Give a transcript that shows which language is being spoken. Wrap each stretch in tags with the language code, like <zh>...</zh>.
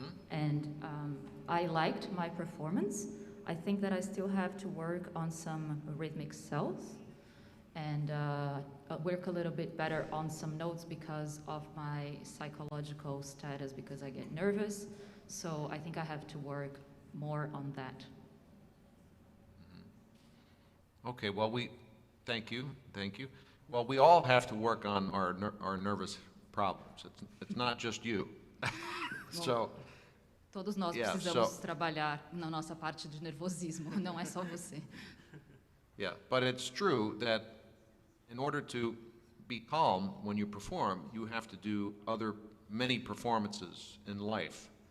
<en>And I liked my performance. I think that I still have to work on some rhythmic cells and work a little bit better on some notes because of my psychological status, because I get nervous. So I think I have to work more on that. Okay, well, thank you. Well, we all have to work on our nervous problems. It's not just you. So.</en> <pt>Todos nós precisamos trabalhar na nossa parte de nervosismo, não é só você.</pt> <en>Yeah, but it's true that in order to be calm when you perform, you have to do many performances in life.</en>